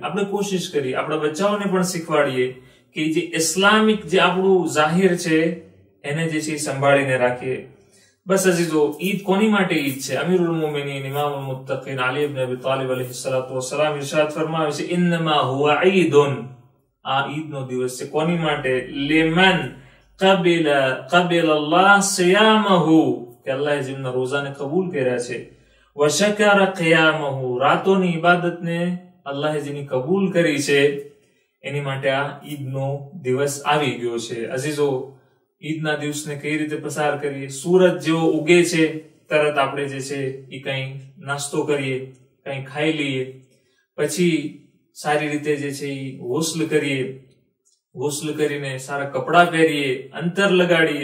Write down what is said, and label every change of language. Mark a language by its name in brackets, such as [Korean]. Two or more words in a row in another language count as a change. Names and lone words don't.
[Gujarati] આપણે કોશિશ કરી આપણા બચ્ચાઓને પણ શીખવાડીએ કે જે ઇસ્લામિક જે આપણું જાહેર છે એને જે છે સંભાળીને રાખીએ. બસ અઝીઝો, ઈદ કોની માટે ઈદ છે? [Arabic] أمير المؤمنين إمام المتقين [Gujarati] અલી ઇબ્ન અબી તાલિબ [Arabic] عليه الصلاة والسلام [Gujarati] ઇરશાદ ફરમાવે છે, [Arabic] إنما هو عيد, [Gujarati] આ ઈદનો દિવસ છે. કોની માટે? [Arabic] લિમન قبل الله صيامه, [Gujarati] કે અલ્લાહે જેમના રોઝાને કબૂલ કર્યા છે, [Arabic] وشكر قيامه, [Gujarati] રાતોની ઇબાદતને અલ્લાહે જેની કબૂલ કરી છે એની માટે આ ઈદનો દિવસ આવી ગયો છે. અઝીઝો, ઈદના દિવસને કઈ રીતે પસાર કરીએ? સૂરજ જેવો ઉગે છે તરત આપણે જે છે એ કઈ નાસ્તો કરીએ, કઈ ખાઈ લઈએ, પછી સારી રીતે જે છે એ ગુસ્લ કરીએ, ગુસ્લ કરીને સારા કપડા પહેરીએ, અંતર લગાડીએ.